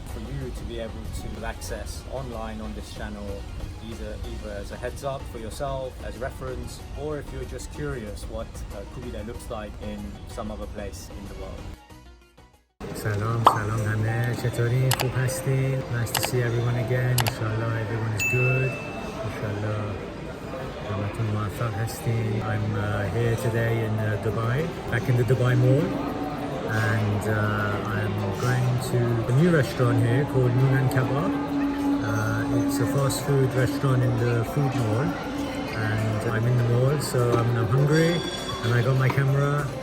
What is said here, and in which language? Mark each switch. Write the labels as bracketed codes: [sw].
[en] For you to be able to access online on this channel, either as a heads up for yourself, as reference, or if you're just curious what Koobideh looks like in some other place in the world. [fa] سلام همه چطورین؟ خوب هستین؟ [en] Nice to see everyone again. Inshallah everyone is good. [fa] Inshallah همتون موفق هستین. [en] I'm here today in Dubai, back in the Dubai Mall, and I'm going to a new restaurant here called Noonan Kabab. It's a fast food restaurant in the food mall, and I'm in the mall, so I'm hungry and I got my camera.